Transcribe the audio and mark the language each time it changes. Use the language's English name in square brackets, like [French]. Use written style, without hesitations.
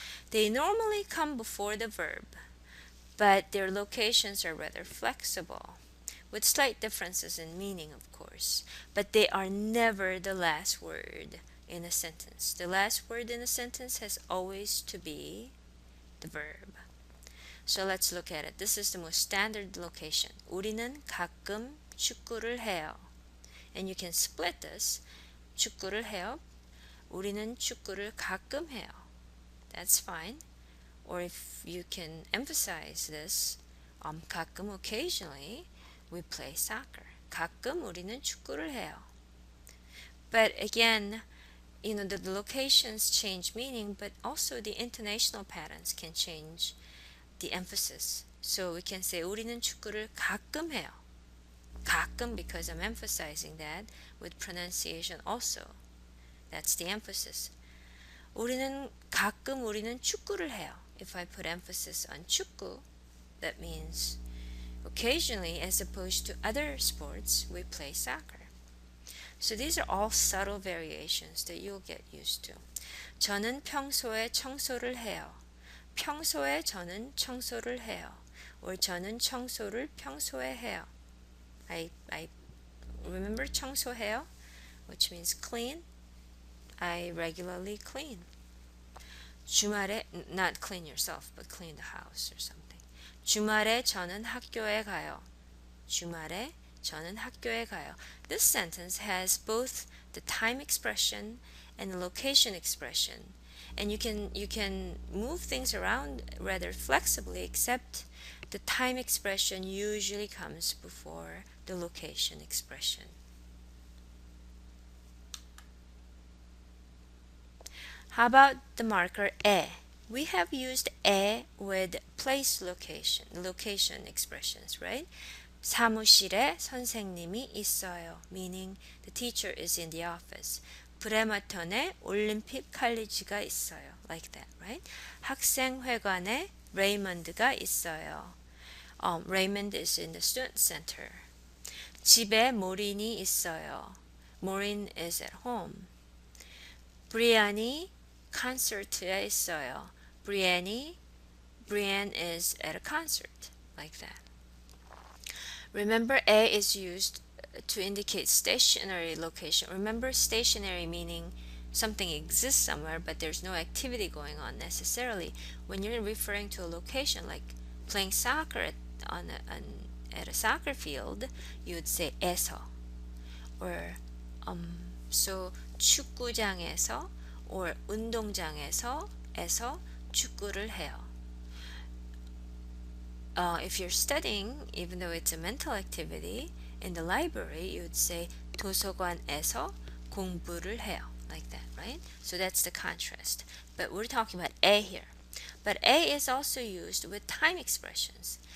[English] They normally come before the verb, but their locations are rather flexible, with slight differences in meaning, of course. But they are never the last word in a sentence. The last word in a sentence has always to be the verb. So let's look at it. This is the most standard location. [Korean] 우리는 가끔 축구를 해요. [English] And you can split this. [Korean] 축구를 해요. 우리는 축구를 가끔 해요. [English] That's fine. Or if you can emphasize this, [Korean] 가끔, [English] occasionally, we play soccer. [Korean] 가끔 우리는 축구를 해요. [English] But again, the locations change meaning, but also the intonational patterns can change the emphasis So we can say [Korean] 우리는 축구를 가끔 해요. 가끔, [English] because I'm emphasizing that with pronunciation also. That's the emphasis. [Korean] 우리는 축구를 해요. [English] If I put emphasis on [Korean] 축구, [English] that means occasionally, as opposed to other sports, we play soccer. So these are all subtle variations that you'll get used to. [Korean] 저는 평소에 청소를 해요. 평소에 저는 청소를 해요. or 저는 청소를 평소에 해요. [English] I remember [Korean] 청소해요, [English] which means clean. I regularly clean. [Korean] 주말에, [English] not clean yourself, but clean the house or something. [Korean] 주말에 저는 학교에 가요. 주말에 저는 학교에 가요. [English] This sentence has both the time expression and the location expression. And you can move things around rather flexibly, except the time expression usually comes before the location expression. How about the marker [Korean] 에? [English] We have used 에 with place location expressions, right? [Korean] 사무실에 선생님이 있어요, [English] meaning the teacher is in the office. [Korean] 브레마턴에 올림픽 칼리지가 있어요, like that, right? 학생회관에 레이먼드가 있어요. [English] Raymond is in the student center. 집에 모린이 있어요. Maureen is at home. [Korean] 브리안이 콘서트에 있어요. [English] Brienne is at a concert, like that. Remember, a is used to indicate stationary location. Remember, stationary meaning something exists somewhere, but there's no activity going on necessarily. When you're referring to a location, like playing soccer at a soccer field, you would say [Korean] 에서. [English] Or so 축구장에서 or 운동장에서 축구를 해요. If you're studying, even though it's a mental activity, in the library, you would say [Korean] 도서관에서 공부를 해요. [English] Like that, right? So that's the contrast. But we're talking about [Korean] 에 [English] here. But 에 is also used with time expressions.